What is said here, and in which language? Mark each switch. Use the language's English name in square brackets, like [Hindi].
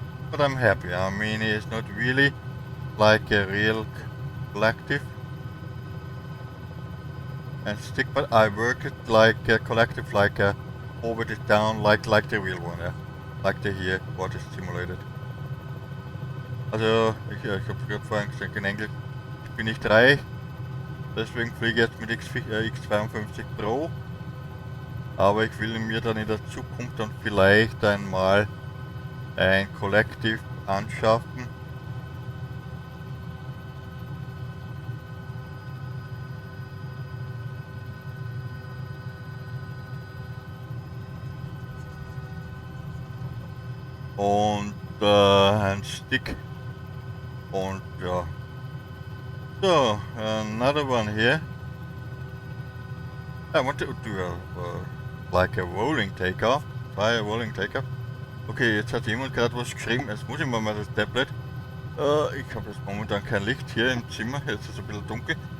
[English] But I'm happy. I mean, it's not really like a real collective and stick, but I work it like a collective, like a orbit it down, like the real one, yeah. Like the here, what is simulated. [German] Also, ich habe gerade vorhin gesagt in Englisch, ich bin nicht reich, deswegen fliege ich jetzt mit X52 Pro. Aber ich will mir dann in der Zukunft dann vielleicht einmal ein Collective anschaffen. und ein Stick und ja. [English] So, another one here. I want to do like a rolling takeoff. Try a rolling takeoff. [German] Okay, jetzt hat jemand gerade was geschrieben. Jetzt muss ich mal das Tablet. Ich habe jetzt momentan kein Licht hier im Zimmer. Jetzt ist es ein bisschen dunkel.